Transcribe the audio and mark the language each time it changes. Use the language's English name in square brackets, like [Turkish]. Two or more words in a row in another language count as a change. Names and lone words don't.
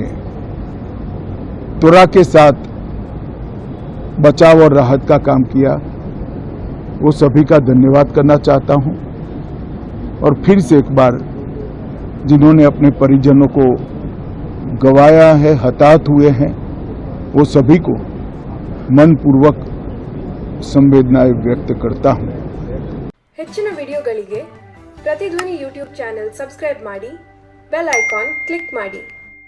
[Hindi] त्वरा के साथ बचाव और राहत का काम किया वो सभी का धन्यवाद करना चाहता हूं और फिर से एक बार जिन्होंने अपने परिजनों को गंवाया है, हताहत हुए हैं, वो सभी को मनपूर्वक संवेदनाएं व्यक्त करता हूं। [Kannada] ಹೆಚ್ಚಿನ ವಿಡಿಯೋಗಳಿಗೆ ಪ್ರತಿಧ್ವನಿ ಯೂಟ್ಯೂಬ್ [English] channel subscribe [Kannada] ಮಾಡಿ, [English] bell icon click [Kannada] ಮಾಡಿ।